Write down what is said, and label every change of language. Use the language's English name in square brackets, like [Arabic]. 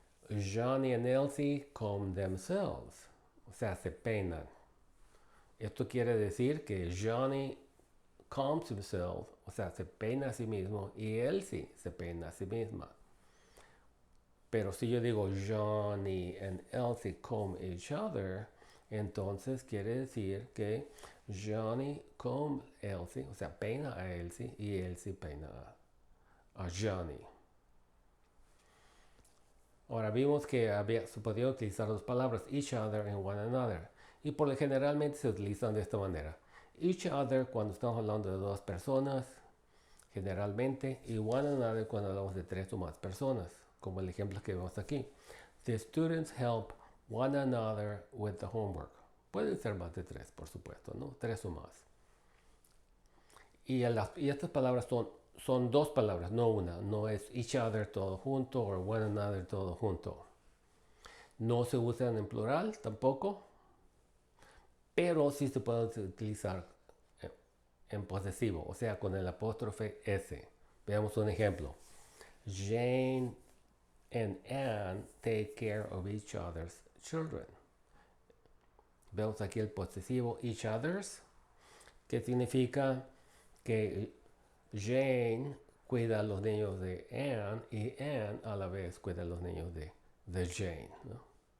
[English] Johnny and Elsie comb themselves. [Spanish] O sea, se peinan. Esto quiere decir que [English] Johnny combs himself, [Spanish] o sea, se peina a sí mismo, y Elsie se peina a sí misma. Pero si yo digo [English] Johnny and Elsie comb each other, [Spanish] entonces quiere decir que [English] Johnny comb Elsie, [Spanish] o sea, peina a Elsie, y Elsie peina a Johnny. Ahora vimos que se podía utilizar dos palabras, each other and one another. Y por lo generalmente se utilizan de esta manera. Each other cuando estamos hablando de dos personas, generalmente, y one another cuando hablamos de tres o más personas, como el ejemplo que vemos aquí. [English] The students help one another with the homework. [Spanish] Pueden ser más de tres, por supuesto, ¿no? Tres o más. Y estas palabras son dos palabras, no una. No es each other todo junto o one another todo junto. No se usan en plural tampoco, pero sí se pueden utilizar en posesivo, o sea, con el apóstrofe S. Veamos un ejemplo. [English] Jane and Anne take care of each other's children. [Spanish] Vemos aquí el posesivo each other's, que significa que Jane cuida a los niños de Anne y Anne a la vez cuida a los niños de Jane, ¿no?